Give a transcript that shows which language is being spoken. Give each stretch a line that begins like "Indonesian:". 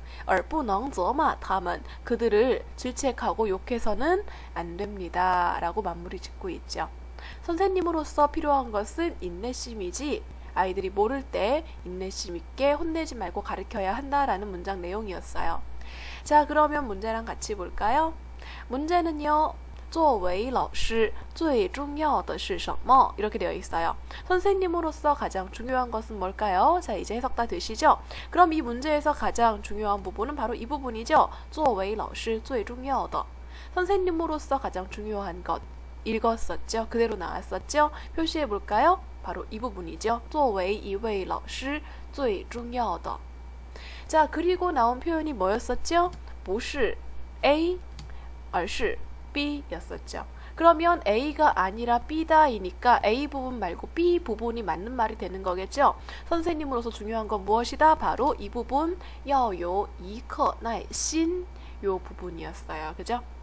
Chinese: 而不能责骂他们
Korean: 그들을 질책하고 욕해서는 안 됩니다. 라고 마무리 짓고 있죠. 선생님으로서 필요한 것은 인내심이지 아이들이 모를 때 인내심 있게 혼내지 말고 가르쳐야 한다라는 문장 내용이었어요. 자, 그러면 문제랑 같이 볼까요? 문제는요.
Chinese: 作为老师最重要的是什么?
Korean: 이렇게 되어 있어요. 선생님으로서 가장 중요한 것은 뭘까요? 자, 이제 해석 다 되시죠? 그럼 이 문제에서 가장 중요한 부분은 바로 이 부분이죠.
Chinese: 作为老师最重要的.
Korean: 선생님으로서 가장 중요한 것. 읽었었죠? 그대로 나왔었죠? 표시해 볼까요? 바로 이 부분이죠.
Chinese: 作为一位老师最重要的.
Korean: 자, 그리고 나온 표현이 뭐였었죠?
Chinese: 不是 A, 而是 B
Korean: 였었죠. 그러면 A가 아니라 B다이니까 A 부분 말고 B 부분이 맞는 말이 되는 거겠죠? 선생님으로서 중요한 건 무엇이다? 바로 이部分
Chinese: 要有一颗耐心
Korean: 요 부분이었어요. 그죠?